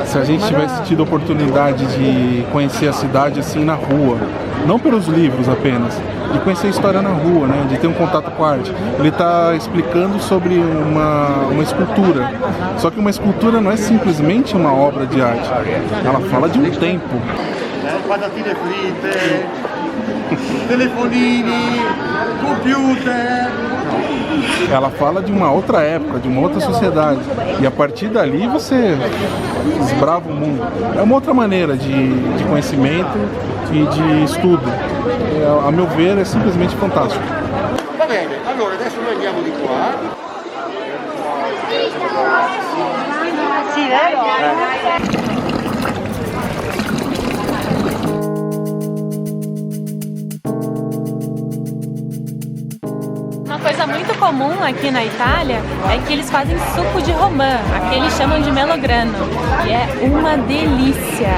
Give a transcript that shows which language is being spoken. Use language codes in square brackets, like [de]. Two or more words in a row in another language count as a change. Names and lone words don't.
[pt] Se a gente tivesse tido a oportunidade de conhecer a cidade assim na rua, não pelos livros apenas, de conhecer a história na rua, né? De ter um contato com a arte. Ele está explicando sobre uma escultura. Só que uma escultura não é simplesmente uma obra de arte. Ela fala de um tempo. [it] Patatine fritte, telefonini, computer. [pt] Ela fala de uma outra época, de uma outra sociedade. E a partir dali você desbrava o mundo. É uma outra maneira de conhecimento e de estudo. A meu ver, é simplesmente fantástico. [it] Va bene, allora adesso noi andiamo di qua. Sì, vero? [pt] Uma coisa muito comum aqui na Itália é que eles fazem suco de romã, aqui eles chamam de melograno, e é uma delícia.